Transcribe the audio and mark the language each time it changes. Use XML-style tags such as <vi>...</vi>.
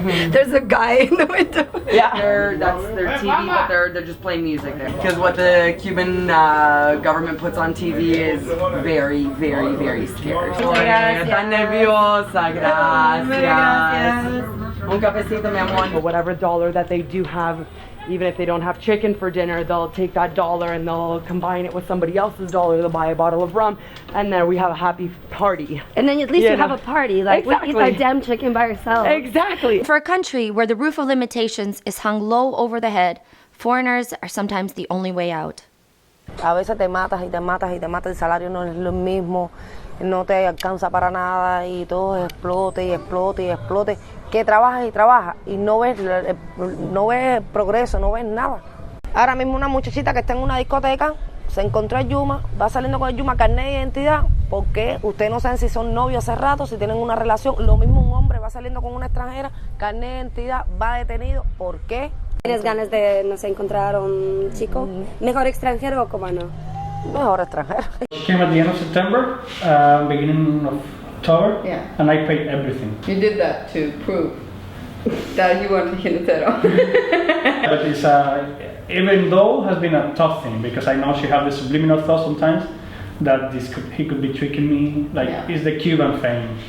<en>There's a guy in the window. Yeah, that's their TV, but they're just playing music there. Because what the Cuban government puts on TV is very, very, very scary.</en> <es>Están nerviosa, gracias. Un cafecito, mi amor.</es> <en>Whatever dollar that they do have, even if they don't have chicken for dinner, they'll take that dollar and they'll combine it with somebody else's dollar. They'll buy a bottle of rum, and then we have a happy party. And then at least you have a party. Like, Exactly. we eat that damn chicken by ourselves. Exactly. For a country where the roof of limitations is hung low over the head, foreigners are sometimes the only way out.</en> <es>A veces te matas y te matas y te matas, el salario no es lo mismo, no te alcanza para nada y todo explote y explote y explote. Que trabajas y trabajas y no ves progreso, no ves nada. Ahora mismo una muchachita que está en una discoteca se encontró a Yuma, va saliendo con el Yuma, carnet de identidad, porque ustedes no saben si son novios hace rato, si tienen una relación. Lo mismo un hombre va saliendo con una extranjera, carnet de identidad, va detenido. ¿Por qué? ¿Tienes ganas de, no sé, encontrar un chico? ¿Mejor extranjero o cubano? Mejor extranjero.</es> <en>Came at the end of September, beginning of October, Yeah. and I paid everything. You did that to prove that you weren't a jinetero. But it's even though it has been a tough thing, because I know she has the subliminal thought sometimes that he could be tricking me, like it's the Cuban thing.</en>